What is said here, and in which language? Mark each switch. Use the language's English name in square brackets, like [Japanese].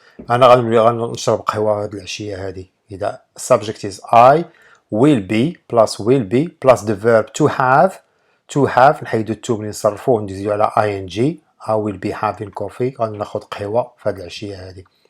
[Arabic] أنا غنشرب قهوة هاد العشية هادي. [English] إذا subject is I will be plus the verb to have [Arabic] نحيدو [English] to [Arabic] ملي نصرفوه نديزو على [English] ing. I will be having coffee. [Arabic] غادي ناخد قهوة في هاد العشية هادي.